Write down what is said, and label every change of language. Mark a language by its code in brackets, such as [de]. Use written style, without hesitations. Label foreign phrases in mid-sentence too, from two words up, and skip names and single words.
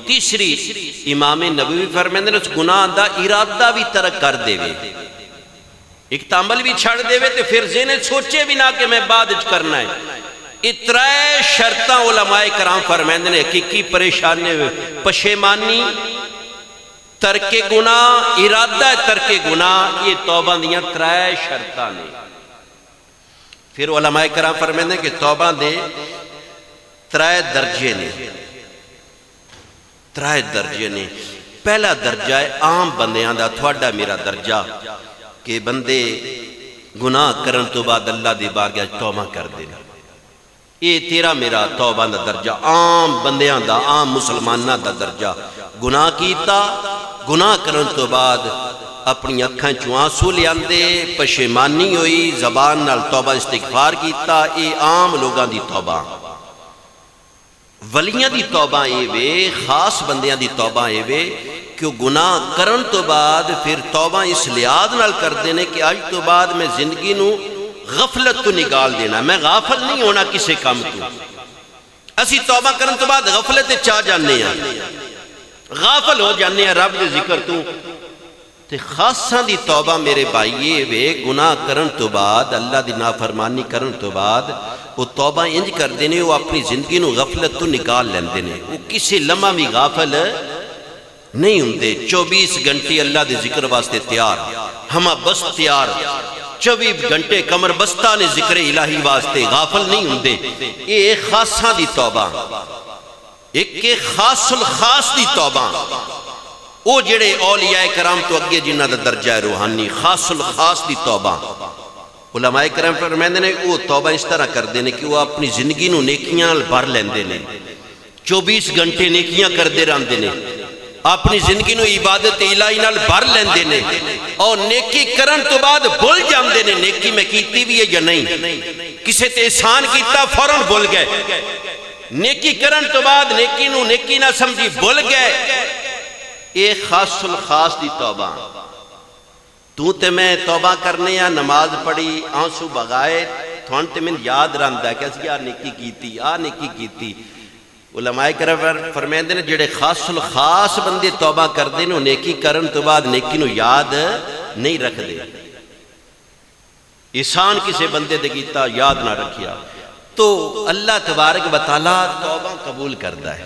[pa] تیسری امام نبوی فرمائدے نے اس گناہ دا ارادہ بھی ترک کر دے، ایک تعمل بھی چھڑ دے تو پھر ذہن سوچے بھی نہ کہ میں بعد کرنا ہے۔ اترائے شرطاں علماء کرام فرمائدے نے حقیقی پریشانی پشیمانی، ترک گناہ، ارادہ ترک گناہ، یہ توبہ دیاں ترائے شرطاں نے۔ پھر علماء کرام فرمائدے کہ توبہ دے ترائے درجے نے، ترائے درجے نے۔ پہلا درجہ ہے عام بندیاں دا، تھوڑا میرا درجہ کہ بندے گناہ کرن تو بعد اللہ دی بارگاہ توبہ کر دینا، یہ تیرا میرا توبہ دا درجہ، عام بندیاں دا، عام مسلمانہ دا درجہ۔ گناہ کیتا، گناہ کرن تو بعد اپنی اکھاں چوں آنسو لیاندے، پشیمانی ہوئی، زبان نال توبہ استغفار کیتا، یہ عام لوگاں دی توبہ۔ ولیاں دی توبہ اے وے، خاص بندیاں دی توبہ اے وے کہ گناہ کرن تو بعد پھر توبہ اس لحاظ نال کر دینے کہ آج تو بعد میں زندگی نو غفلت تو نکال دینا، میں غافل نہیں ہونا کسے کام تو۔ اسی توبہ کرن تو بعد غفلت چاہ جانے ہیں، غافل ہو جانے ہیں رب دے ذکر تو۔ تے خاصاں دی توبہ میرے بھائیے وے، گناہ کرن تو بعد اللہ دی نافرمانی کرن تو بعد وہ توبہ انج کر دینے، وہ اپنی زندگی نو غفلت تو نکال لین دینے، وہ کسی لمحہ بھی غافل نہیں ہوندے، 24 گھنٹے اللہ دے ذکر واسطے تیار، ہمہ بس تیار، 24 گھنٹے کمر بستہ نے ذکر الہی واسطے، غافل نہیں ہوندے۔ یہ خاصاں دی توبہ، ایک خاص الخاص دی توبہ، وہ جڑے اولیاء کرام تو اگے جنہ دا درجہ روحانی، خاص الخاص دی توبہ۔ علماء کرام فرماندے نے وہ توبہ اس طرح کر دینے کہ وہ اپنی زندگی نو نیکیاں نال بھر لیندے نے، 24 گھنٹے نیکیاں کر دے رہندے نے، اپنی زندگی نو عبادت الہی نال بھر لیندے نے، اور نیکی کرن تو بعد بھول جاندے نے نیکی میں کیتی بھی ہے یا نہیں، کسے تے احسان کیتا فوراً بھول گئے، نیکی کرن تو بعد نیکی نو نیکی نہ سمجھی بھول گئے۔ اے خاص الخاص دی توبہ۔ تو تے میں توبہ کرنے یا نماز پڑھی، آنسو بغائے، تھوان تے میں یاد رہندا ہے کہ اسی نیکی کیتی، نیکی کیتی۔ علماء کرام فرمائندے نے جڑے خاص الخاص بندے توبہ کر دے نو نیکی کرن تو بعد نیکی نو یاد نہیں رکھ دے، احسان کسے بندے دے کیتا یاد نہ رکھیا، تو اللہ تبارک و تعالیٰ توبہ قبول کردا ہے۔